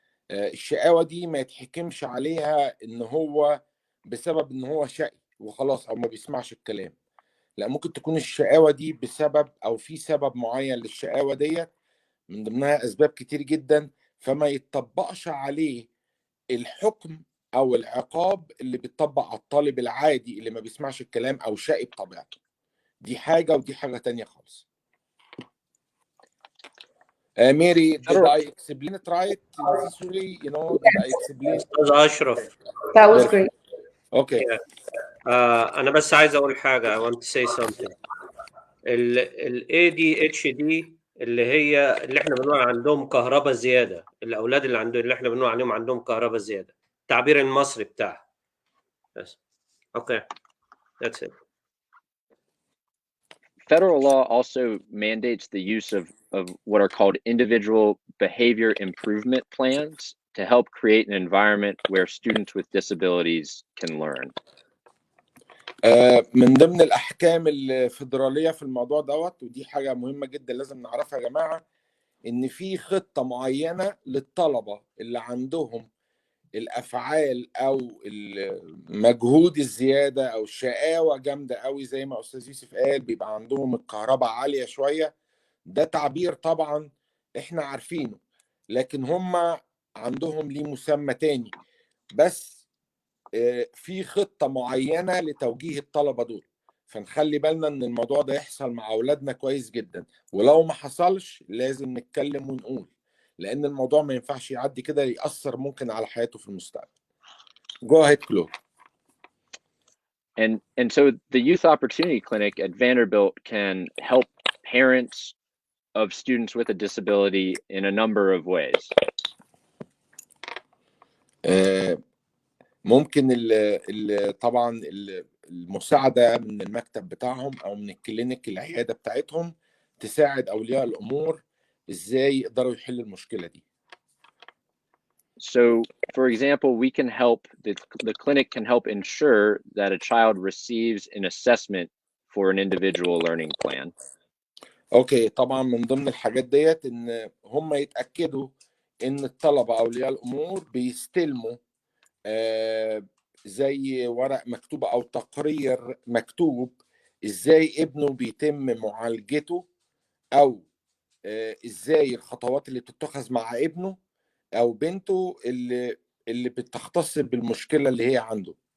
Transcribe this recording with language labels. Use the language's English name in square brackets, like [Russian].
[Arabic] الشقاوه دي ما يتحكمش عليها ان هو بسبب ان هو شقي وخلاص او ما بيسمعش الكلام، لا ممكن تكون الشقاوه دي بسبب او في سبب معين للشقاوه ديت، من ضمنها اسباب كتير جدا، فما يتطبقش عليه الحكم او العقاب اللي بيطبق على الطالب العادي اللي ما بيسمعش الكلام او شقي بطبيعته. دي حاجة ودي حاجة تانية خالص. [English] Mary, did I explain it right? Necessarily, you know, did I explain? [Arabic] أستاذ أشرف. [English] That was great. Okay. [Arabic] أنا بس عايز أقول حاجة. [English] I want to say something. [Arabic] ال ADHD اللي احنا بنقول عندهم كهرباء زيادة، الأولاد اللي احنا بنقول عليهم عندهم كهرباء زيادة، التعبير المصري بتاعها. بس. [English] Okay. That's it. Federal law also mandates the use of what are called individual behavior improvement plans to help create an environment where students with disabilities can learn. [Arabic] من ضمن الأحكام الفيدرالية في الموضوع دوت، ودي حاجة مهمة جدا لازم نعرفها يا جماعة، إن في خطة معينة للطلبة اللي عندهم الأفعال أو المجهود الزيادة أو الشقاوة جامدة قوي، زي ما أستاذ يوسف قال بيبقى عندهم الكهرباء عالية شوية. ده تعبير طبعا إحنا عارفينه، لكن هم عندهم ليه مسمى تاني. بس في خطة معينة لتوجيه الطلبة دول، فنخلي بالنا ان الموضوع ده يحصل مع اولادنا كويس جدا، ولو ما حصلش لازم نتكلم ونقول، لان الموضوع ما ينفعش يعدي كده، يأثر ممكن على حياته في المستقبل. [English] Go ahead, Chloe. And so the Youth Opportunity Clinic at Vanderbilt can help parents of students with a disability in a number of ways. [Arabic] ممكن طبعا المساعدة من المكتب بتاعهم أو من الكلينيك العيادة بتاعتهم تساعد أولياء الأمور إزاي يقدروا يحلوا المشكلة دي. [English] So, for example, we can help, the clinic can help ensure that a child receives an assessment for an individual learning plan. [Arabic] اوكي، طبعا من ضمن الحاجات ديت ان هم يتاكدوا ان الطلبه اولياء الامور بيستلموا زي ورق مكتوب او تقرير مكتوب ازاي ابنه بيتم معالجته، او ازاي الخطوات اللي بتتخذ مع ابنه او بنته اللي بتختص بالمشكله اللي هي عنده.